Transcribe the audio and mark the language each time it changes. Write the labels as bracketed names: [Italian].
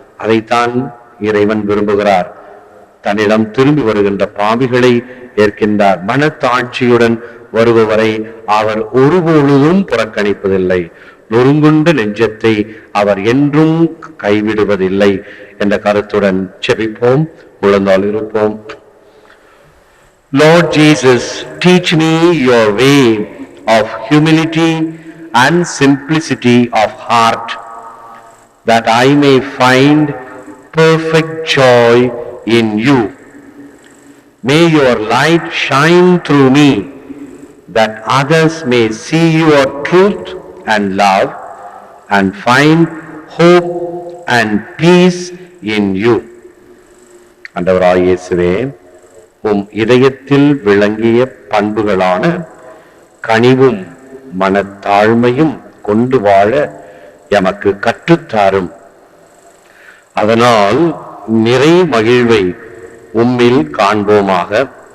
[Tamil] அதைத்தான் இறைவன் விரும்புகிறார். தன்னிடம் திரும்பி வருகின்ற பாவிகளை ஏற்கின்றார். மனத்தாட்சியுடன் வருபவரை அவர் ஒருபொழுதும் புறக்கணிப்பதில்லை. நொறுங்குண்ட நெஞ்சத்தை அவர் என்றும் கைவிடுவதில்லை என்ற கருத்துடன் செபிப்போம், முழந்தால் இருப்போம். [English] Lord Jesus, teach me your way of humility and simplicity of heart, that I may find perfect joy in you. May your light shine through me, that others may see your truth and love and find hope and peace in you. [Tamil] ஆண்டவராகிய இயேசுவே, உம் இதயத்தில் விளங்கிய பண்புகளான கனிவும் மனத்தாழ்மையும் கொண்டு வாழ எமக்கு கற்றுத்தாரும். அதனால் நிறை மகிழ்வை உம்மில் காண்போமாக.